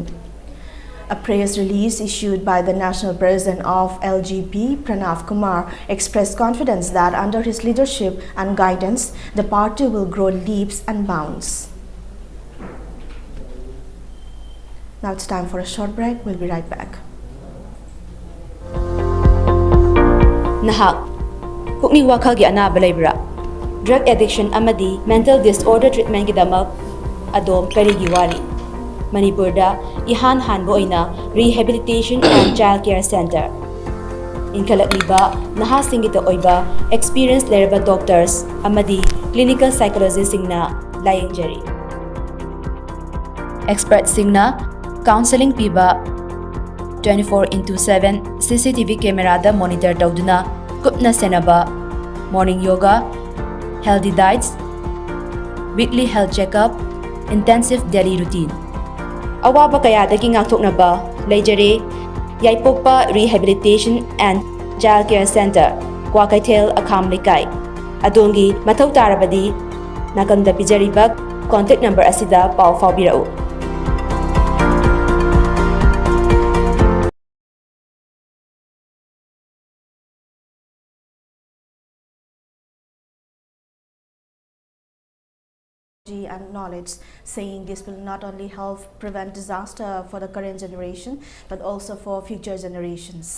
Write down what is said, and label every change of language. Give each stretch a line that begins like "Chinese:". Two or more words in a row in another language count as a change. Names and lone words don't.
English: A press release issued by the National President of LGP, Pranav Kumar, expressed confidence that under his leadership and guidance, the party will grow leaps and bounds. Now it's time for a short break. We'll be right back.
Manipuri: Nahak, pukning wakhagi anaba laibra.
English: Drug addiction
Manipuri: amadi
English: mental disorder treatment
Manipuri: gidamak adom karigi wari. Manipurda ihan hanbo oina
English: rehabilitation and child care center.
Manipuri: Inkalakliba naha singita oiba experienced leraba doctors amadi
English: clinical psychologists
Manipuri: singna layengjari.
English: Expert singna counseling piba 24/7 CCTV camera da monitor
Manipuri: tawduna kupna senaba
English: morning yoga, healthy diets, weekly health checkup, intensive daily routine.
Manipuri: Awaba kayadagi ngakthoknaba leijare Yaipokpa Rehabilitation and Child Care Center, Kwakaithel Akham Likai. Adongi mathau tarabadi nakanda pijariba contact number asida pau faubirau.
English: And knowledge, saying this will not only help prevent disaster for the current generation but also for future generations.